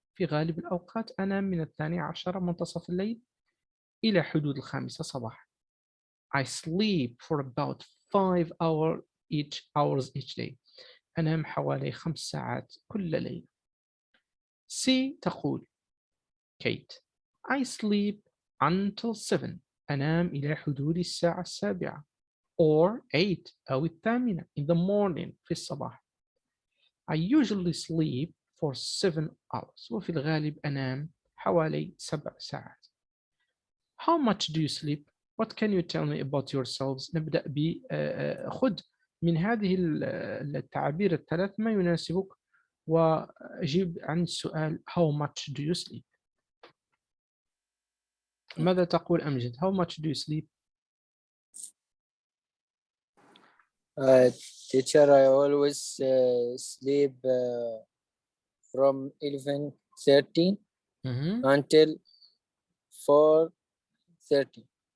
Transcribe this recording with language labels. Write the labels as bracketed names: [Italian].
[Arabic] في غالب الأوقات أنام من 12 منتصف الليل إلى حدود 5 صباحا. [English] I sleep for about 5 hours each day. [Arabic] أنام حوالي 5 ساعات كل ليلة. [English] C [Arabic] تقول كيت [English] I sleep until 7. [Arabic] أنام إلى حدود الساعة 7 or 8 أو 8 [English] in the morning [Arabic] في الصباح. [English] I usually sleep for 7 hours. [Arabic] وفي الغالب أنام حوالي 7 ساعات. [English] How much do you sleep? What can you tell me about yourselves? [Arabic] نبدأ خذ من هذه التعابير الثلاث ما يناسبك وأجيب عن السؤال [English] how much do you sleep? [Arabic] ماذا تقول أمجد؟ [English] How much do you sleep? Teacher, I always sleep from 11:30 until 4:30.